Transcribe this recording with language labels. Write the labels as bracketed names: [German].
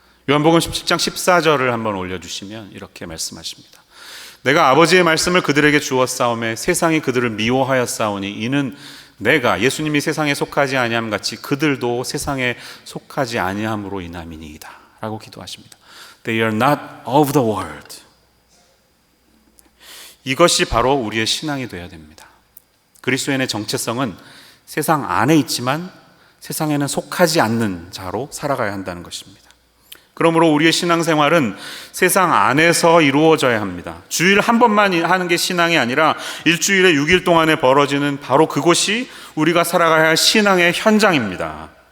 [Korean] 요한복음 17장 14절을 한번 올려주시면 이렇게 말씀하십니다. 내가 아버지의 말씀을 그들에게 주었사오매 세상이 그들을 미워하였사오니 이는 내가, 예수님이 세상에 속하지 아니함 같이 그들도 세상에 속하지 아니함으로 인함이니이다 라고 기도하십니다. [English] They are not of the world. [Korean] 이것이 바로 우리의 신앙이 되어야 됩니다. 그리스도인의 정체성은 세상 안에 있지만 세상에는 속하지 않는 자로 살아가야 한다는 것입니다. 그러므로 우리의 신앙생활은 세상 안에서 이루어져야 합니다. 주일 한 번만 하는 게 신앙이 아니라 일주일에 6일 동안에 벌어지는 바로 그곳이 우리가 살아가야 할 신앙의 현장입니다.